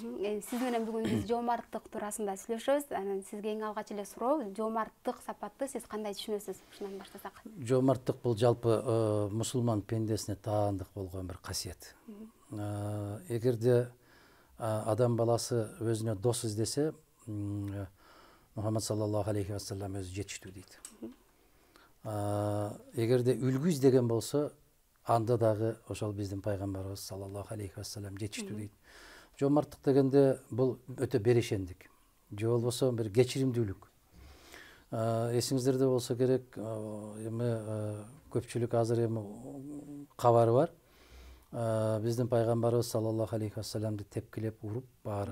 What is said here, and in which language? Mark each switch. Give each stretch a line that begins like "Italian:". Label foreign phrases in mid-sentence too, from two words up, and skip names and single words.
Kyrgyz: Сиз менен бүгүн биз жоомарттык туурасында сүйлөшөбүз. Анан сизге эң алгач эле суроо, жоомарттык сапатты сиз кандай түшүнөсүз? Ушундан баштасак. Жоомарттык бул жалпы мусулман пендесине таандык болгон бир касиет. Эгерде адам баласы өзүнө дос издесе, Мухаммад
Arabic: صلى الله عليه وسلم
Kyrgyz: өзү жетиштүү дейт. Эгерде үлгү издеген болсо, анда дагы ошол биздин пайгамбарыбыз
Arabic: صلى الله عليه وسلم
Kyrgyz: жетиштүү дейт. Жоомарттык дегенде бул өтө берешендик. Же болбосо бир кечиримдүүлүк. Эсиңиздерде болсо керек, эми көпчүлүк азыр эми кабары бар. Биздин пайгамбарыбыз
Arabic: صلى الله عليه و
Kyrgyz: саллямды тепкилеп уруп баары.